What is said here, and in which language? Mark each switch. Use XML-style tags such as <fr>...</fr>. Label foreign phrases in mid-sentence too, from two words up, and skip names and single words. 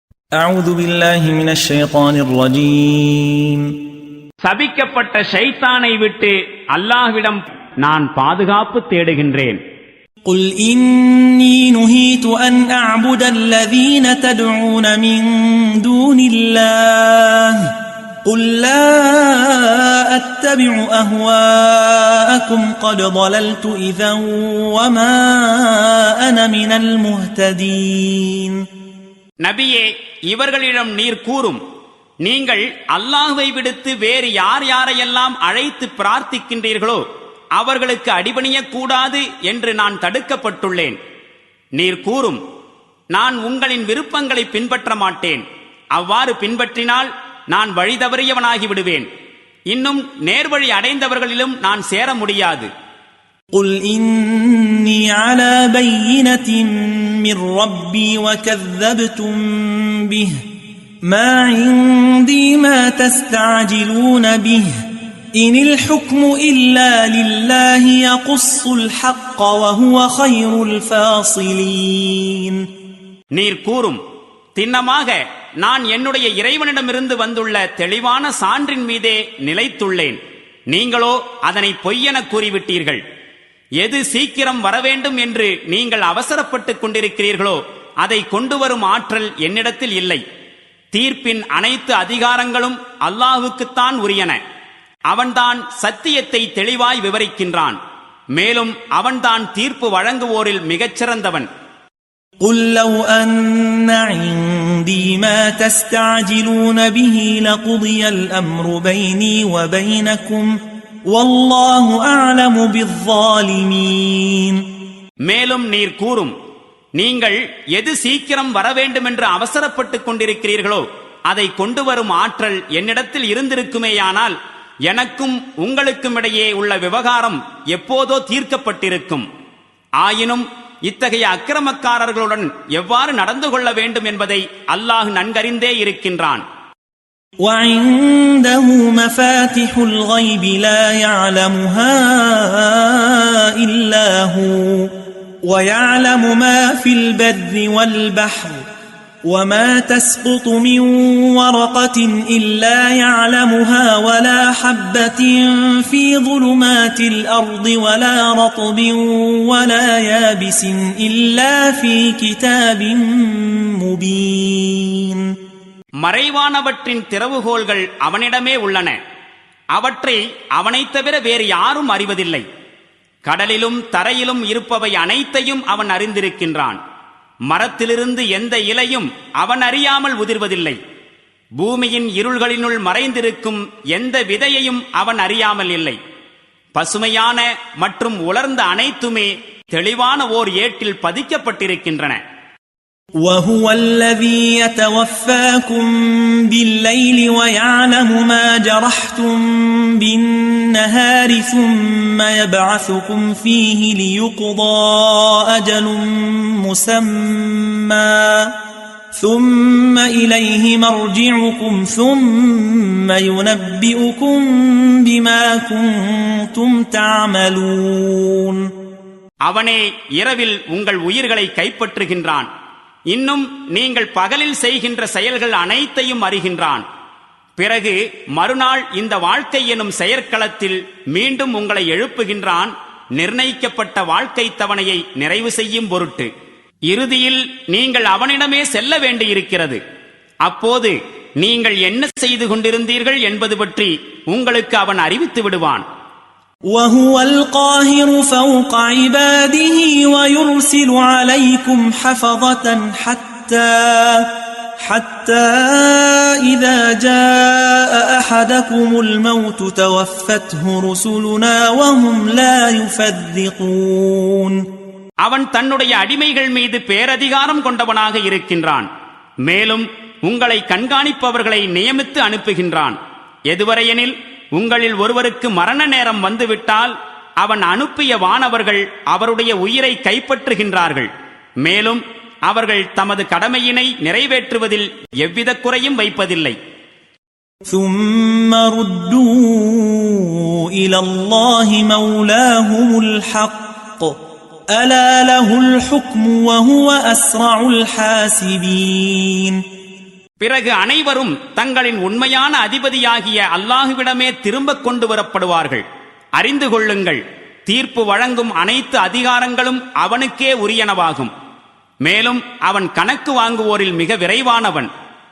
<ar>أعوذ بالله من الشيطان الرجيم</ar> <ta>சபிக்கப்பட்ட ஷைத்தானை விட்டு அல்லாஹ்விடம் நான் பாதுகாப்பு தேடுகின்றேன்.</ta> <ar>قل إني نهيت أن أعبد الذين تدعون من دون الله قل لا أتبع أهواءكم قد ضللت إذا وما أنا من المهتدين.</ar> <ta>நபியே, இவர்களிடம் நீர் கூறும், நீங்கள் அல்லாஹ்வை விடுத்து வேறு யார் யாரையெல்லாம் அழைத்து பிரார்த்திக்கின்றீர்களோ அவர்களுக்கு அடிபணியக்கூடாது என்று நான் தடுக்கப்பட்டுள்ளேன். நீர் கூறும், நான் உங்களின் விருப்பங்களை பின்பற்ற மாட்டேன். அவ்வாறு பின்பற்றினால் நான் வழி தவறியவனாகி விடுவேன். இன்னும் நேர்வழி அடைந்தவர்களிலும் நான் சேர முடியாது.</ta> <ar>قل إني على بينة من ربي وكذبتم به ما عندي ما تستعجلون به إن الحكم إلا لله يقص الحق وهو خير الفاصلين.</ar> <ta>நீர் கூறும், திண்ணமாக நான் என்னுடைய இறைவனிடமிருந்து வந்துள்ள தெளிவான சான்றின் மீதே நிலைத்துள்ளேன். நீங்களோ அதனை பொய்யென கூறிவிட்டீர்கள். எது சீக்கிரம் வரவேண்டும் என்று நீங்கள் அவசரப்பட்டுக் கொண்டிருக்கிறீர்களோ அதை கொண்டு வரும் ஆற்றல் என்னிடத்தில் இல்லை. தீர்ப்பின் அனைத்து அதிகாரங்களும் அல்லாஹுக்குத்தான் உரியன. அவன்தான் சத்தியத்தை தெளிவாய் விவரிக்கின்றான். மேலும் அவன்தான் தீர்ப்பு வழங்குவோரில் மிகச்சிறந்தவன்.</ta> <ar>قل لو أن عندي ما تستعجلون به لقضي الأمر بيني وبينكم والله أعلم بالظالمين.</ar> <ta>மேலும் நீர் கூறும், நீங்கள் எது சீக்கிரம் வர வேண்டும் என்று அவசரப்பட்டுக் கொண்டிருக்கிறீர்களோ அதை கொண்டு வரும் ஆற்றல் என்னிடத்தில் இருந்திருக்குமேயானால் எனக்கும் உங்களுக்கும் இடையே உள்ள விவகாரம் எப்போதோ தீர்க்கப்பட்டிருக்கும். ஆயினும் இத்தகைய அக்கிரமக்காரர்களுடன் எவ்வாறு நடந்து கொள்ள வேண்டும் என்பதை அல்லாஹ் நன்கறிந்தே இருக்கின்றான்.</ta> <ar>وعنده مفاتح الغيب لا يعلمها إلا هو ويعلم ما في البر والبحر وما تسقط من ورقة إلا يعلمها ولا حبة في ظلمات الأرض ولا رطب ولا يابس إلا في كتاب مبين.</ar> <ta>மறைவானவற்றின் திறவுகோல்கள் அவனிடமே உள்ளன. அவற்றை அவனைத் தவிர வேறு யாரும் அறிவதில்லை. கடலிலும் தரையிலும் இருப்பவை அனைத்தையும் அவன் அறிந்திருக்கின்றான். மரத்திலிருந்து எந்த இலையும் அவன் அறியாமல் உதிர்வதில்லை. பூமியின் இருள்களினுள் மறைந்திருக்கும் எந்த விதையையும் அவன் அறியாமல் இல்லை. பசுமையான மற்றும் உலர்ந்த அனைத்துமே தெளிவான ஓர் ஏட்டில் பதிக்கப்பட்டிருக்கின்றன.</ta> <ar>وهو الذي يتوفاكم بالليل ويعلم ما جرحتم بالنهار ثم يبعثكم فيه ليقضى أجل مسمى ثم إليه مرجعكم ثم ينبئكم بما كنتم تعملون.</ar> <ta>அவனே இரவில் உங்கள் உயிர்களை கைப்பற்றுகின்றான். இன்னும் நீங்கள் பகலில் செய்கின்ற செயல்கள் அனைத்தையும் அறிகின்றான். பிறகு மறுநாள் இந்த வாழ்க்கை எனும் செயற்களத்தில் மீண்டும் உங்களை எழுப்புகின்றான், நிர்ணயிக்கப்பட்ட வாழ்க்கை தவணையை நிறைவு செய்யும் பொருட்டு. இறுதியில் நீங்கள் அவனிடமே செல்ல வேண்டியிருக்கிறது. அப்போது நீங்கள் என்ன செய்து கொண்டிருந்தீர்கள் என்பது பற்றி உங்களுக்கு அவன் அறிவித்து விடுவான்.</ta> <ar>وهو القاهر فوق عباده ويرسل عليكم حفظة حتى إذا جاء أحدكم الموت توفته رسلنا وهم لا يفرطون.</ar> <ta>அவன் தன்னுடைய அடிமைகள் மீது பேரதிகாரம் கொண்டவனாக இருக்கின்றான். மேலும் உங்களை கண்காணிப்பவர்களை நியமித்து அனுப்புகின்றான். எதுவரையெனில் உங்களில் ஒருவருக்கு மரண நேரம் வந்துவிட்டால் அவன் அனுப்பிய வானவர்கள் அவருடைய உயிரை கைப்பற்றுகின்றார்கள். மேலும் அவர்கள் தமது கடமையினை நிறைவேற்றுவதில் எவ்வித குறையும் வைப்பதில்லை.</ta> <ar>ثم ردوا إلى الله مولاهم الحق ألا له الحكم وهو أسرع الحاسبين.</ar> <ta>பிறகு அனைவரும் தங்களின் உண்மையான அதிபதியாகிய அல்லாஹுவிடமே திரும்ப கொண்டு வரப்படுவார்கள். அறிந்து கொள்ளுங்கள், தீர்ப்பு வழங்கும் அனைத்து அதிகாரங்களும் அவனுக்கே உரியனவாகும். மேலும் அவன் கணக்கு வாங்குவோரில் மிக விரைவானவன்.</ta>